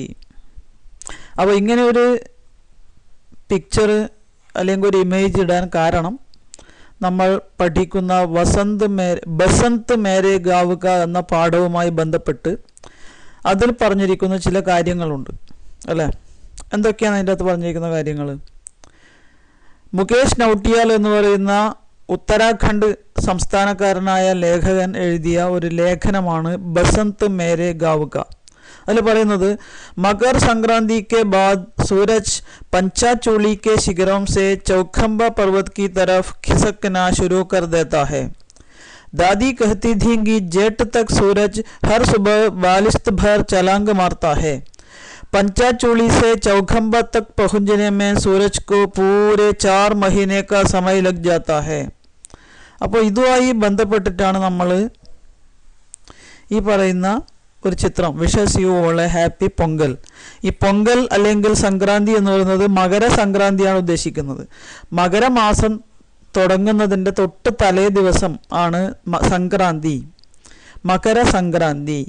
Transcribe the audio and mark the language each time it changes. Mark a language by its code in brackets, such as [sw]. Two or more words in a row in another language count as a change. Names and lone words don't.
[ml] അപ്പോൾ ഇങ്ങനെ ഒരു പിക്ചർ അല്ലെങ്കിൽ ഒരു ഇമേജ് ഇടാൻ കാരണം നമ്മൾ പഠിക്കുന്ന ബസന്ത് മേരെ ഗാവുക എന്ന പാഠവുമായി ബന്ധപ്പെട്ട് അതിൽ പറഞ്ഞിരിക്കുന്ന ചില കാര്യങ്ങളുണ്ട് അല്ലേ. എന്തൊക്കെയാണ് അതിൻ്റെ അകത്ത് പറഞ്ഞിരിക്കുന്ന കാര്യങ്ങൾ? മുകേഷ് നൗട്ടിയാൽ എന്ന് പറയുന്ന ഉത്തരാഖണ്ഡ് സംസ്ഥാനക്കാരനായ ലേഖകൻ എഴുതിയ ഒരു ലേഖനമാണ് ബസന്ത് മേരെ ഗാവുക. അതിൽ പറയുന്നത്, [hi] मकर संक्रांति के बाद सूरज पंचाचूली के शिखरों से चौखंबा पर्वत की तरफ खिसकना शुरू कर देता है. दादी कहती थी कि जेठ तक सूरज हर सुबह बालिश्त भर छलांग मारता है. पंचाचूली से चौखंबा तक पहुंचने में सूरज को पूरे 4 महीने का समय लग जाता है. [ml] അപ്പോൾ ഇതുമായി ബന്ധപ്പെട്ടിട്ടാണ് നമ്മൾ ഈ പറയുന്ന ഒരു ചിത്രം [en] Wishes you all a happy Pongal. [ml] ഈ പൊങ്കൽ അല്ലെങ്കിൽ സംക്രാന്തി എന്ന് പറയുന്നത് മകരസംക്രാന്തിയാണ് ഉദ്ദേശിക്കുന്നത്. മകരമാസം തുടങ്ങുന്നതിൻ്റെ തൊട്ട് തലേ ദിവസം ആണ് സംക്രാന്തി, മകരസംക്രാന്തി.